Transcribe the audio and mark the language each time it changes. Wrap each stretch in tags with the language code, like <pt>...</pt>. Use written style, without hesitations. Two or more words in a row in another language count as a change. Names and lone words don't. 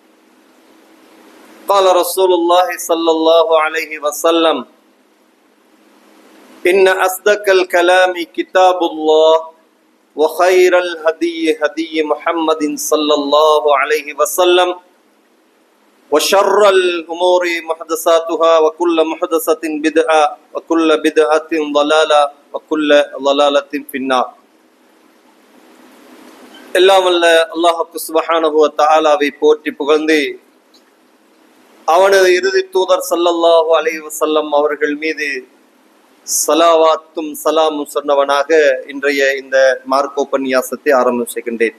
<ar>قال رسول الله صلى الله عليه وسلم إن أصدق الكلام كتاب الله وخير الهدي هدي محمد صلى الله عليه وسلم وشر الأمور محدثاتها وكل محدثة بدعة وكل بدعة ضلالة وكل ضلالة في النار.</ar> <ta>எல்லாம் வல்ல அல்லாஹ்</ta> <ar>سبحانه و تعالى</ar> <ta>போற்றி புகழ்ந்து அவனது இறுதி தூதர்</ta> <ar>صلى الله عليه وسلم</ar> <ta>அவர்கள் மீது ஸலவாத்தும் ஸலாமும் சொன்னவனாக இன்றைய இந்த மார்க்க உபன்யாசத்தை ஆரம்பம் செய்கின்றேன்.</ta>